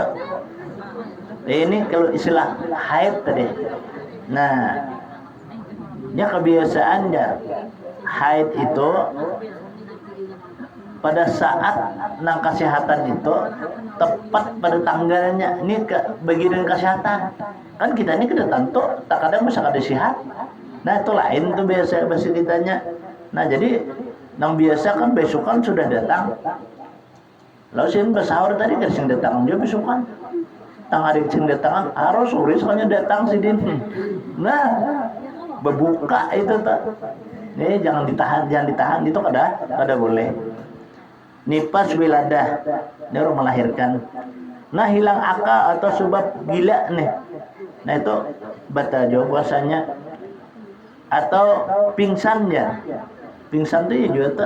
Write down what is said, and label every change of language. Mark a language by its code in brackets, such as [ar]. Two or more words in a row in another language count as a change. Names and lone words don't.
[bjn] Ini kalau istilah haid tadi. Nah ya kebiasaannya haid itu pada saat nang kesehatan itu tepat pada tanggalnya. Ini bagian kesehatan kan kita ini kada tentu tak kadang bisa kada sehat. Nah itu lain tuh biasa bahasa kitanya. Nah jadi nang biasa kan besokan sudah datang. Lalu sih bersahur tadi kan sing datang dia besokan. Tang hari sing datang harus sore soalnya datang sidin. Nah berbuka itu tak. Ini jangan ditahan itu kada boleh. Nifas wiladah, ini orang melahirkan. Nah hilang akal atau sebab gila nih. Nah itu batal juga puasanya. Atau pingsan ya. Pingsan itu ya juga tak.